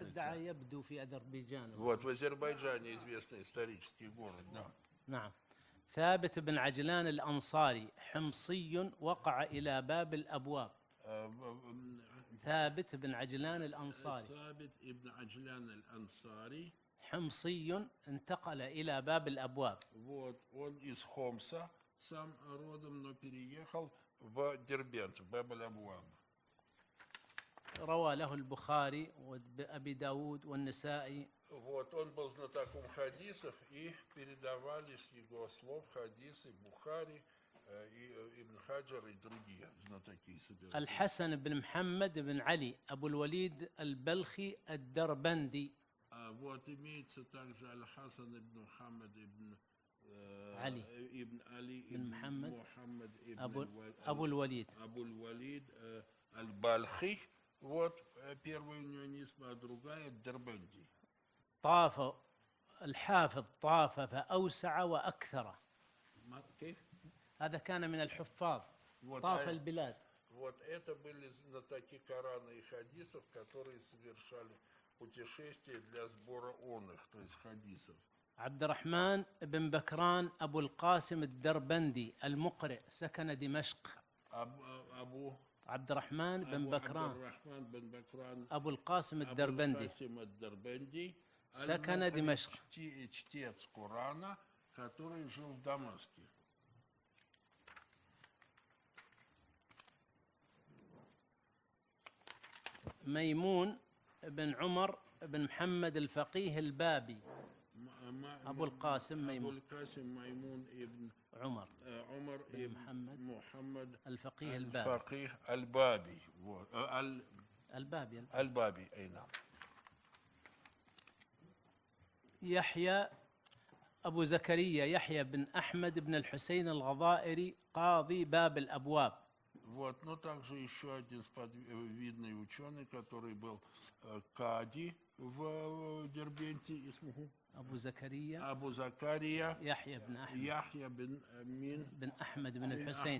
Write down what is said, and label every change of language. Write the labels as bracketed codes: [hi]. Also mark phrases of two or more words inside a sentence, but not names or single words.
[ru] بردعة центр. [ar] يبدو في أذربيجان. [ru] Вот, в Азербайджане известный исторический город, да. [ar] نعم. ثابت بن عجلان الأنصاري حمصي وقع إلى باب الأبواب. ثابت بن عجلان الأنصاري ثابت ابن عجلان الأنصاري حمصي انتقل إلى باب الأبواب. [ru] вот, он из Хомса, сам родом, но переехал в Дербент, в Баб-эль-Абваб. [ar] روى له البخاري وأبي داود والنسائي. [ru] Вот, он был знатоком хадисов, и передавались его слов хадисы Бухари, и Ибн Хаджар, и другие знатоки собирались. [ar] الحسن بن محمد بن علي أبو الوليد البلخي الدربندي. [ru] Вот имеется также Аль-Хасан ибн Мухаммад ибн علي ибн Али بن ибн محمد Мухаммад ибн أبو الوليد. Абуль-Валид Аль-Бальхи. Вот первая у него нисба, а другая Дербенди. [ar] طاف الحافظ طاف فأوسع وأكثر. كيف؟ هذا كان من الحفاظ. [ru] Вот, [ar] طاف البلاد. [ru] Вот это были знатоки Корана и хадисов, которые совершали путешествия для сбора онных, то есть хадисов. [ar] عبد الرحمن بن بكران أبو القاسم الدربندي المقرئ سكن دمشق. عبد الرحمن بن بكران أبو القاسم الدربندي سكن دمشق. [ru] Чтец Корана, который жил в Дамаске. [ar] ميمون بن عمر بن محمد الفقيه البابي. أبو القاسم ميمون ابن عمر ابن محمد الفقيه البابي. البابي أي نعم. يحيى أبو زكريا يحيى بن أحمد بن الحسين الغضائري قاضي باب الأبواب. [ru] Вот, но также еще один видный ученый, который был кади в Дербенте, أبو زكريا أبو زكريا يحيى بن أحمد يحيى بن أمين بن أحمد بن الحسين